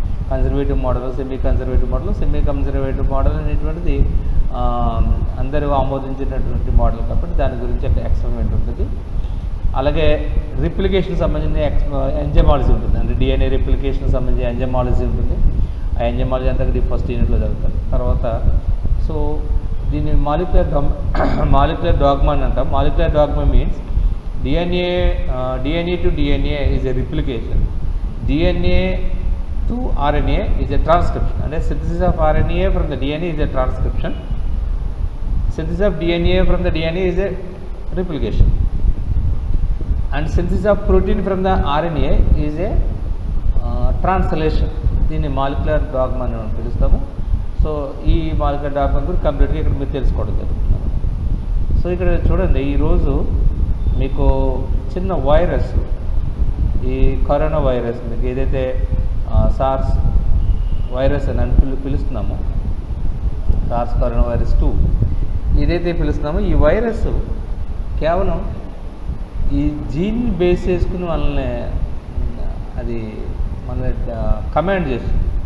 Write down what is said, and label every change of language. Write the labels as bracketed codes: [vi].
[te] Conservative model, semi conservative model అనేటువంటిది అందరూ ఆమోదించినటువంటి model కాబట్టి దాని గురించి ఒక ఎక్స్పెరిమెంట్ ఉంటుంది. అలాగే రిప్లికేషన్ సంబంధించిన ఎంజైమాలజీ ఉంటుంది, అంటే DNA రిప్లికేషన్ సంబంధించిన ఎంజైమాలజీ ఉంటుంది. ఆ ఎంజైమాలజీ అంతా ఫస్ట్ యూనిట్లో జరుగుతుంది. తర్వాత సో దీన్ని మాలిక్యులర్ డాగ్మా అని అంటాం. [en] Molecular dogma means DNA to DNA is a replication, DNA to RNA is a transcription, and a synthesis of RNA from the DNA is a transcription, synthesis of DNA from the DNA is a replication, and synthesis of protein from the RNA is a translation. [te] దీన్ని molecular dogma అని మనం పిలుస్తాము. So ఈ molecular dogma గురించి కంప్లీట్గా ఇక్కడ మీరు తెలుసుకోవడం జరుగుతుంది. సో ఇక్కడ చూడండి, ఈరోజు మీకు చిన్న వైరస్, ఈ కరోనా వైరస్, మీకు ఏదైతే సార్స్ వైరస్ అని పిలుస్తున్నామో, సార్స్ కరోనా వైరస్ 2 ఏదైతే పిలుస్తున్నామో, ఈ వైరస్ కేవలం ఈ జీన్ బేస్ చేసుకుని మనల్ని అది మన కమాండ్ చేస్తుంది.